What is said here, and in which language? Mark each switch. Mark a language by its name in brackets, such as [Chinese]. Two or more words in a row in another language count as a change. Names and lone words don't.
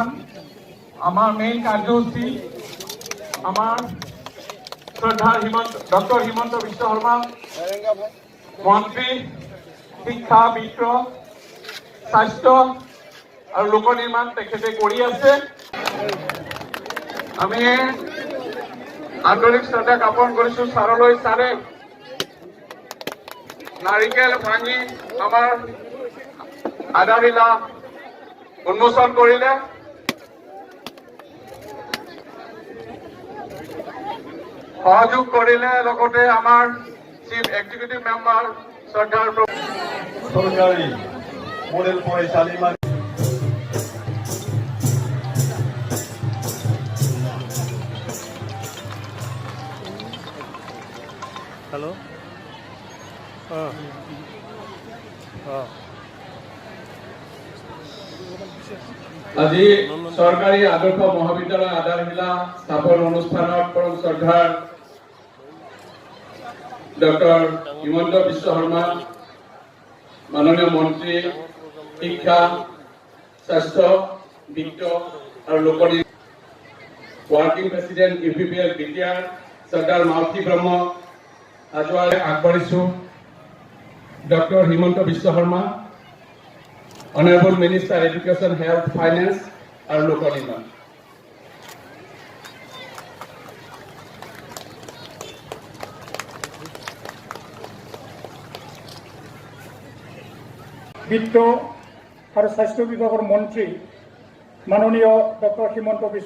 [Assamese] আমার মেইন কার্যসূচী আমার শ্রদ্ধা ডক্টর হিমন্ত বিশ্ব শর্মা মন্ত্রী শিক্ষা বিত্ত স্বাস্থ্য আর লোক নির্মাণ তেখেতে কৰি আছে আমি আন্তরিক শ্রদ্ধা জ্ঞাপন কৰিছো ছাৰলৈ ছাৰে নাৰিকেল ভাঙি আমাৰ আধাৰশিলা উন্মোচন কৰিলে সহযোগ কৰিলে লগতে আমাৰ [English] chief executive member [Assamese] শ্ৰদ্ধাৰ সরকারি মডেল পরিচালিত হ্যালো আজি সরকারি আদর্শ মহাবিদ্যালয় আধারশিলা স্থাপন অনুষ্ঠানত পরম শ্রদ্ধার ডক্টর হিমন্ত বিশ্ব শর্মা মাননীয় মন্ত্রী শিক্ষা স্বাস্থ্য বিত্ত আর লোক [English] working president [Assamese] ইউপিপিএল বিটিআর সর্দার মালতী ব্রহ্ম আজোয়ালে আগবাঢ়িছো ডক্টর হিমন্ত বিশ্ব শর্মা [English] honorable minister education health finance [Assamese] আর লোক নির্মাণ বিত্ত আৰু স্বাস্থ্য বিভাগৰ মন্ত্ৰী মাননীয় ডক্টৰ হিমন্ত বিশ্ব